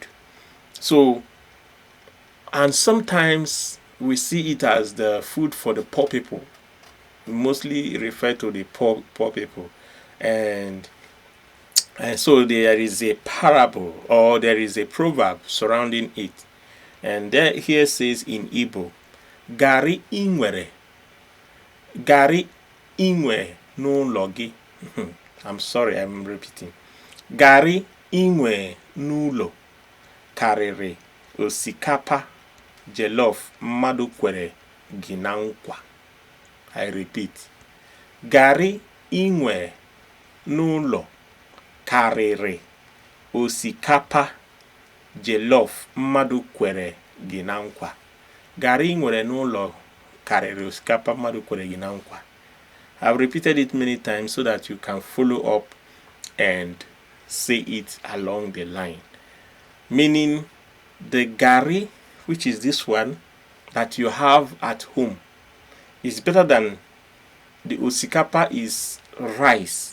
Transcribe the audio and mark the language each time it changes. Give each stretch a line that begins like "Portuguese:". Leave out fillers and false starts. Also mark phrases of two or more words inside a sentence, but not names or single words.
English: So, and sometimes we see it as the food for the poor people. We mostly refer to the poor people, and so there is a parable or there is a proverb surrounding it, and there here says in Igbo,
Igbo: Gari inwere, Gari inwe n'ụlọ gị.
English: I'm sorry, I'm repeating.
Igbo: Gari inwe n'ụlọ karịrị osikapa jollof mmadụ kwere gị na nkwa.
English: I repeat.
Igbo: Gari inwe n'ụlọ karịrị osikapa jollof mmadụ kwere gị na nkwa. Gari nwere n'ụlọ karịrị osikapa mmadụ kwere gị na nkwa.
English: I've repeated it many times so that you can follow up and say it along the line. Meaning the gari, which is this one that you have at home, is better than the osikapa is rice.